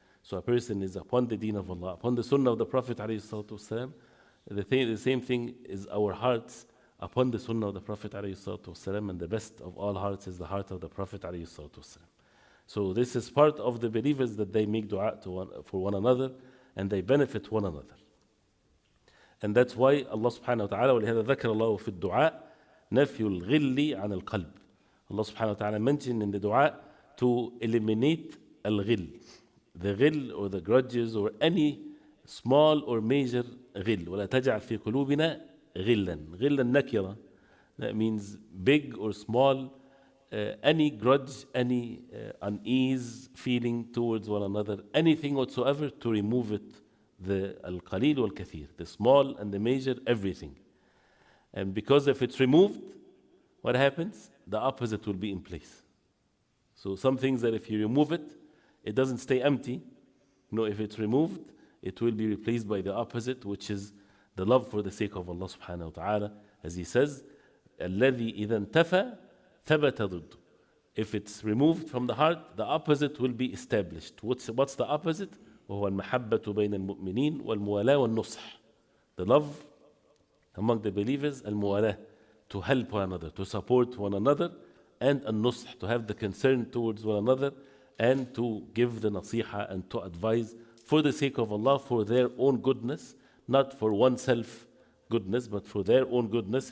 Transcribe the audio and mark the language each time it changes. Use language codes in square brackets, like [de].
[en] So a person is upon the deen of Allah, upon the sunnah of the Prophet alayhi salatu wasalam. The same thing is our hearts upon the sunnah of the Prophet alayhi salatu wasalam, and the best of all hearts is the heart of the Prophet alayhi salatu wasalam. So this is part of the believers, that they make dua for one another, and they benefit one another. And that's why Allah subhanahu wa ta'ala, [ar] وَلِهَذَا ذَكَرَ اللَّهُ فِي الدُّعَاء نَفْيُ الْغِلِّ عَنَ الْقَلْبِ. [en] Allah subhanahu wa ta'ala mentioned in the dua to eliminate al-ghil, the ghil or the grudges or any small or major ghil. [ar] وَلَا تَجْعَلْ فِي قُلُوبِنَا غِلًّا. غِلًّا nakira. [en] That means big or small, any grudge, any unease feeling towards one another, anything whatsoever, to remove it. The al-qalil wal-kathir, the small and the major, everything. And because if it's removed, what happens? The opposite will be in place. So some things that if you remove it, it doesn't stay empty. No, if it's removed, it will be replaced by the opposite, which is the love for the sake of Allah subhanahu wa ta'ala. As he says, [ar] الَّذِي إِذَا انْتَفَى ثَبَتَ ضِدُّ. [en] If it's removed from the heart, the opposite will be established. What's the opposite? [ar] وهو المحبة بين المؤمنين والموالاة والنصح. [en] The love among the believers, الموالاة, to help one another, to support one another, and النصح, to have the concern towards one another, and to give the nasiha and to advise for the sake of Allah, for their own goodness, not for oneself goodness, but for their own goodness.